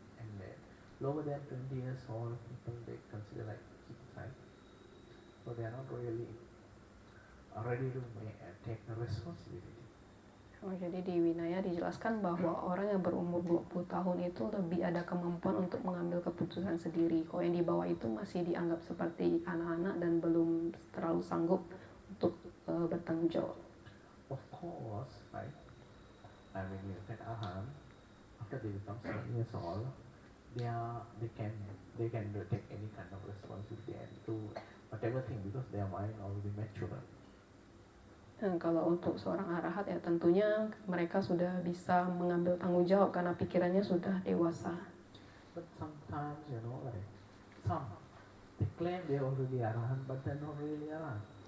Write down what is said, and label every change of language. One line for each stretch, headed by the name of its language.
English: And lower than 20 years old people they consider like suicide, so they are not really ready to take the responsibility.
Indonesian: Jadi di Winaya dijelaskan bahwa orang yang berumur 20 tahun itu lebih ada kemampuan untuk mengambil keputusan sendiri. Kalau yang di bawah itu masih dianggap seperti anak-anak dan belum terlalu sanggup untuk bertanggung jawab.
English: Of course, right? I mean, you can after they become 7 years old, they can take any kind of responsibility and do whatever thing because their mind already mature.
Indonesian: Dan kalau untuk seorang arahat ya tentunya mereka sudah bisa mengambil tanggung jawab karena pikirannya sudah dewasa.
English: But sometimes, like some they claim they already arahat, but they're not really arahat.